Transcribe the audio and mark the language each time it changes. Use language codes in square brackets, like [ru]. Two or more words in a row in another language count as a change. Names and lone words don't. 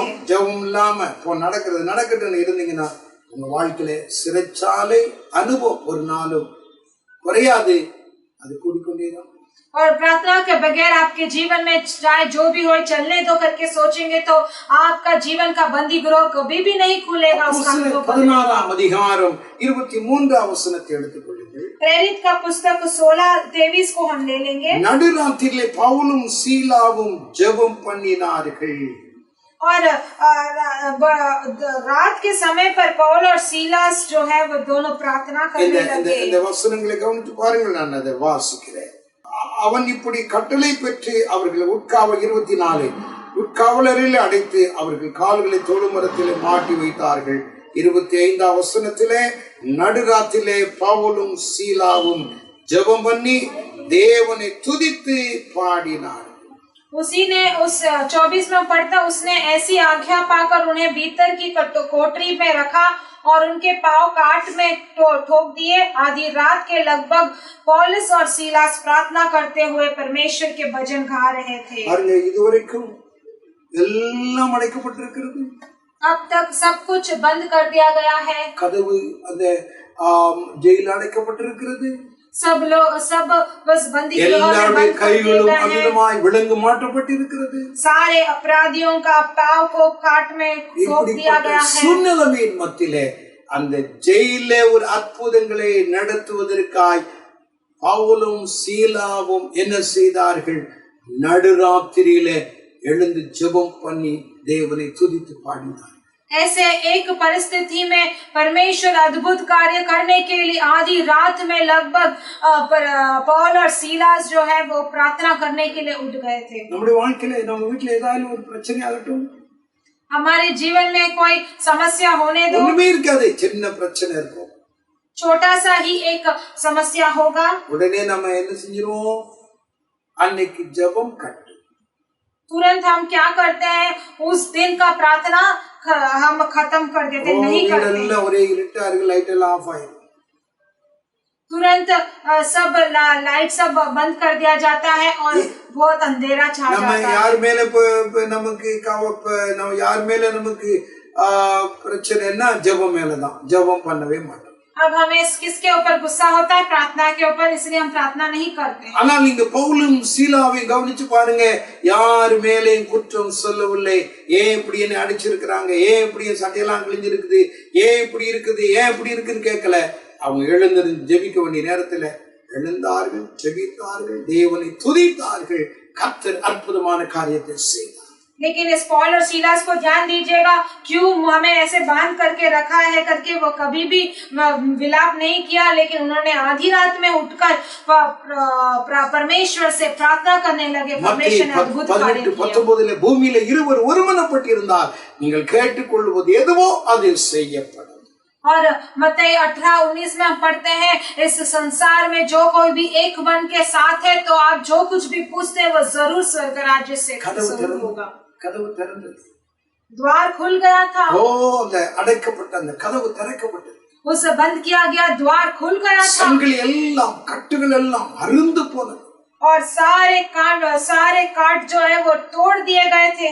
[ta] ஜெபம் இல்லாம நடக்கட்டும் இருந்தீங்கன்னா உங்க வாழ்க்கையில சிறைச்சாலை அனுபவம் ஒரு நாளும் குறையாது, அது கூடிக்கொண்டேதான். [hi] और प्रार्थना के बगैर आपके जीवन में चाहे जो भी हो चलने दो करके सोचेंगे तो आपका जीवन का बंदी गृह कभी भी नहीं खुलेगा। उसका [ta] 16ஆம் அதிகாரம் 23ஆம் வசனத்தை எடுத்துக்கொள்ளுங்கள். [hi] प्रेरित का पुस्तक 16:23 को हम ले लेंगे। [ta] நடுராத்திரிலே பவுலும் சீலாவும் ஜெபம் பண்ணினார்கள். [hi] और रात के समय पर पौल और सीलास जो है वो दोनों प्रार्थना करने लगे। [ta] இந்த வசனங்களை கவனித்து பாருங்கள், நான் அதை வாசிக்கிறேன். அவன் இப்படி கட்டளை பெற்று அவர்களை உட்காவல் 24 உட்காவலரில் அடைத்து அவர்கள் கால்களை தொழுமரத்திலே மாட்டி வைத்தார்கள். 25ஆம் வசனத்திலே நடுராத்திலே பவுலும் சீலாவும் ஜெபம் பண்ணி தேவனை துதித்து பாடினார். [hi] उसी ने उस 24 में पढ़ता, उसने ऐसी आज्ञा पाकर उन्हें भीतर की कोठरी में रखा और उनके पांव काट में ठोक दिए। आधी रात के लगभग पौलुस और सीलास प्रार्थना करते हुए परमेश्वर के भजन गा रहे थे। [ta] இதுவரைக்கும் எல்லாம் அடைக்கப்பட்டிருக்கிறது. [hi] अब तक सब कुछ बंद कर दिया गया है। [ta] கதவு அந்த ஜெயில அடைக்கப்பட்டிருக்கிறது. [hi] सब लोग सब बस बंदी [ta] எல்லாருடைய கைகளும் அமிதமாய் விலங்கு மாற்றப்பட்டிருக்கிறது. [hi] सारे अपराधियों का पांव को काट में ठोक दिया गया है। [ta] சுன்னலமின் மத்தியிலே அந்த ஜெயிலே ஒரு அற்புதங்களை நடத்துவதற்காய் பவுலும் சீலாவும் என்ன செய்தார்கள்? நடுராத்திரியிலே எழுந்து ஜெபம் பண்ணி தேவனை துதித்து பாடினார். [hi] ऐसे एक परिस्थिति में परमेश्वर अद्भुत कार्य करने के लिए आधी रात में लगभग पौल और सीलास जो है वो प्रार्थना करने के लिए उठ गए थे। [ta] நம்முடைய வாழ்க்கையில நம்ம வீட்ல ஏதாவது ஒரு பிரச்சனை ஆகட்டும், [hi] हमारे जीवन में कोई समस्या होने दो, [ta] ஒண்ணுமே இருக்காது, சின்ன பிரச்சனை இருக்கும், [hi] छोटा सा ही एक समस्या होगा, [ta] உடனே நம்ம என்ன செஞ்சிருவோம்? அன்னைக்கு ஜெபம் கட்டு. [hi] तुरंत हम क्या करते हैं? उस दिन का प्रार्थना हम खत्म कर देते, नहीं करते। [ta] ஒரே இருட்டா இருக்கு, லைட் எல்லாம் ஆஃப் ஆயிடும். [hi] तुरंत सब लाइट सब बंद कर दिया जाता है और बहुत अंधेरा छा जाता है। [ta] நம்ம யார் மேல நமக்கு நம்ம யார் மேல நமக்கு பிரச்சனைன்னா ஜெபம் மேலதான். ஜெபம் பண்ணவே மாட்டோம். [hi] अब हमें किसके ऊपर गुस्सा होता है? प्रार्थना के ऊपर, इसलिए हम प्रार्थना नहीं करते। [ta] ஆனால் நீங்க பவுலும் சீலாவையும் கவனிச்சு பாருங்க, யார் மேலேயும் குற்றம் சொல்லவில்லை. ஏன் இப்படி என்ன அடிச்சிருக்கிறாங்க, ஏன் இப்படி சட்டையெல்லாம் கிழிஞ்சிருக்குது, ஏன் இப்படி இருக்குது, ஏன் இப்படி இருக்குன்னு கேட்கல. அவங்க எழுந்திருந்து ஜெபிக்க வேண்டிய நேரத்துல எழுந்தார்கள், ஜெபித்தார்கள், தேவனை துதித்தார்கள். கர்த்தர் அற்புதமான காரியத்தை செய்தார். [hi] लेकिन इस पौल और सीलास को ध्यान दीजिएगा, क्यों हमें ऐसे बांध करके रखा है करके वो कभी भी विलाप नहीं किया, लेकिन उन्होंने आधी रात में उठकर परमेश्वर से प्रार्थना करने लगे। परमेश्वर ने अद्भुत कार्य किया। 19 [ta] பூமியில இருவர் ஒருமனப்பட்டிருந்தால் நீங்கள் கேட்டுக்கொள்வது எதுவோ அது செய்யப்படும். [hi] और मत्ती 18:19 में हम पढ़ते हैं, इस संसार में जो कोई भी एक मन के साथ है तो आप जो कुछ भी पूछते हैं वो जरूर स्वर्ग राज्य से होगा। [ta] கதவு திறந்தது, [hi] द्वार खुल गया था। [ta] அந்த அடைக்கப்பட்ட அந்த கதவு திறக்கப்பட்டது. [hi] उस बंद किया गया द्वार खुल गया था। [ta] சங்கிலி எல்லாம், கட்டுகள் எல்லாம் அறுந்து போனது. [hi] और सारे काट जो है वो तोड़ दिए गए थे।